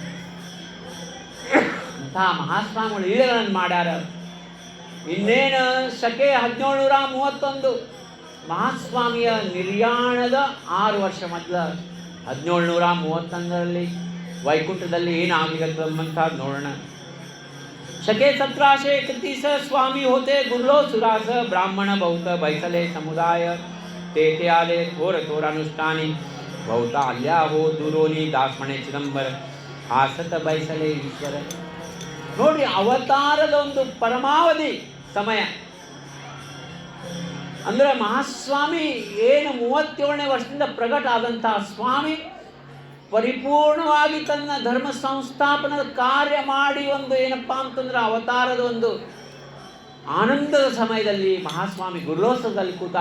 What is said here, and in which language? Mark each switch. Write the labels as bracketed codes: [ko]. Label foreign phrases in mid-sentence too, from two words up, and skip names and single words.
[kn] ಅಂತಹ ಮಹಾಸ್ವಾಮಿಗಳು ಲೀಲೆಗಳನ್ನು ಮಾಡ್ಯಾರ. ಇನ್ನೇನು ಶಕೆ 1731 ಮಹಾಸ್ವಾಮಿಯ ನಿರ್ಯಾಣದ 6 ವರ್ಷ ಮೊದಲ 1731ರಲ್ಲಿ ವೈಕುಂಠದಲ್ಲಿ ಏನಾಗಿರುತ್ತಂತ ನೋಡೋಣ. [mr] शके 1731 स्वामी होते गुरलो सुरास ब्राह्मण बहुत बैसले समुदाय तेथे आले थोर थोर अनुष्ठानी बहुता आल्या हो दुरोनी दासमणे चिದಂಬರ हासत बैसले ईश्वर. [kn] ನೋಡಿ, ಅವತಾರದ ಒಂದು ಪರಮಾವಧಿ ಸಮಯ ಅಂದ್ರೆ ಮಹಾಸ್ವಾಮಿ ಏನು 37ನೇ ವರ್ಷದಿಂದ ಪ್ರಕಟ ಆದಂತಹ ಸ್ವಾಮಿ ಪರಿಪೂರ್ಣವಾಗಿ ತನ್ನ ಧರ್ಮ ಸಂಸ್ಥಾಪನದ ಕಾರ್ಯ ಮಾಡಿ ಒಂದು ಏನಪ್ಪಾ ಅಂತಂದ್ರೆ ಅವತಾರದ ಒಂದು ಆನಂದದ ಸಮಯದಲ್ಲಿ ಮಹಾಸ್ವಾಮಿ ಗುರುಲೋತ್ಸವದಲ್ಲಿ ಕೂತಾರ.